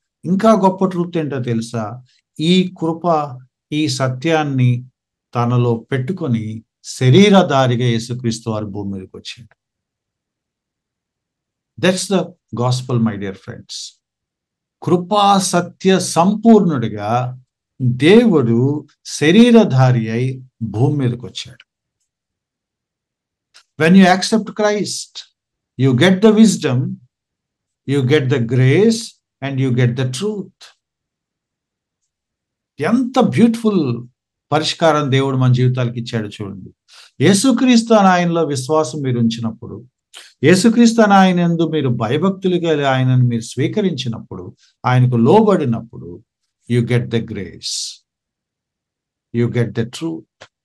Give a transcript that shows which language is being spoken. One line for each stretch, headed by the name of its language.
Telugu: ఇంకా గొప్ప ట్రూత్ ఏంటో తెలుసా? ఈ కృప, ఈ సత్యాన్ని తనలో పెట్టుకొని శరీరధారిగా యేసుక్రీస్తు వారు భూమి మీదకి వచ్చాడు.
English: That's the gospel my dear friends.
Telugu: కృపా సత్య సంపూర్ణుడిగా దేవుడు శరీరధారి అయి భూమి మీదకి వచ్చాడు.
English: When you accept Christ, you get the wisdom, you get the grace, and you get the truth.
Telugu: ఎంత బ్యూటిఫుల్ పరిష్కారం దేవుడు మన జీవితాలకు ఇచ్చాడు చూడండి. యేసుక్రీస్తు అనే ఆయనలో విశ్వాసం మీరు ఉంచినప్పుడు, యేసుక్రీస్తు అనే ఆయన యందు మీరు భయభక్తులుగా ఆయనను మీరు స్వీకరించినప్పుడు, ఆయనకు లోబడినప్పుడు,
English: You get the grace, you get the truth.